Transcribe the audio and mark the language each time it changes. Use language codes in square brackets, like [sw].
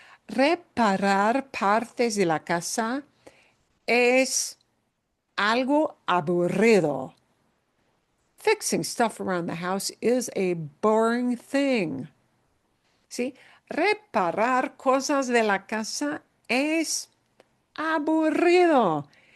[es] Reparar partes de la casa es algo aburrido. [en] Fixing stuff around the house is a boring thing. [es] ¿Sí? Reparar cosas de la casa es aburrido.